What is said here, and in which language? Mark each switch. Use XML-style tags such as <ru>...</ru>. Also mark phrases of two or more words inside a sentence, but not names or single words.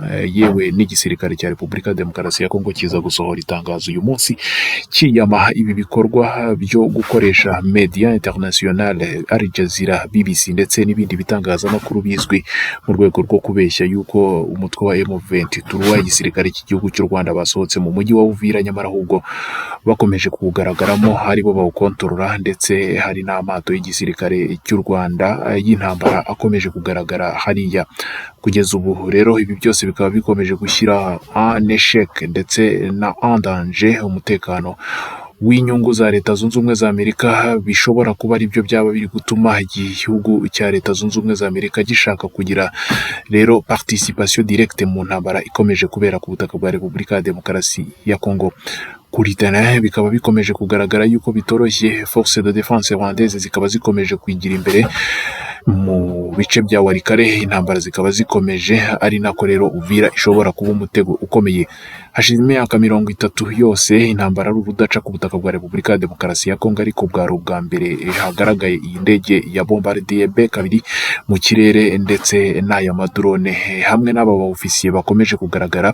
<rw>Yewe n'igisirikare cya Repubulika Demokarasi ya Kongo kiza gusohora itangazo uyu munsi kiyama ibi bikorwa byo gukoresha</rw> <fr>media international,</fr> <rw>Al Jazeera, BBC ndetse n'ibindi bitangazamakuru bizwi mu rwego rwo kubeshya yuko umutwe wa M23 igisirikare cy'igihugu cy'u Rwanda basohotse mu mujyi wa Uvira, nyamara ahubwo bakomeje kugaragaramo hari bo bawukontorora, ndetse hari n'amato y'igisirikare cy'u Rwanda y'intambara akomeje kugaragara hariya. Kugeza ubu rero ibi byose bikaba bikomeje gushyira</rw> <fr>en échec</fr> <rw>ndetse na</rw> <fr>en danger</fr> <rw>umutekano w'inyungu za Leta Zunze Ubumwe za Amerika. Bishobora kuba ari byo byaba biri gutuma igihugu cya Leta Zunze Ubumwe za Amerika gishaka kugira rero</rw> <fr>participation directe</fr> <rw>mu ntambara ikomeje kubera ku butaka bwa Repubulika Demokarasi ya Kongo. Kuri terrain bikaba bikomeje kugaragara yuko bitoroshye.</rw> <fr>Force de défense rwandaise</fr> <rw>zikaba zikomeje kwigira imbere mu bice bya Walikale, intambara zikaba zikomeje, ari nako rero Uvira ishobora kuba umutego ukomeye. Hashize imyaka 30 yose intambara ari urudaca ku butaka bwa Repubulika Demokarasi ya Kongo, ariko bwari ubwa mbere hagaragaye iyi ndege ya bombardier B2 mu kirere, ndetse n'aya madrone hamwe n'aba ofisiye bakomeje kugaragara.</rw>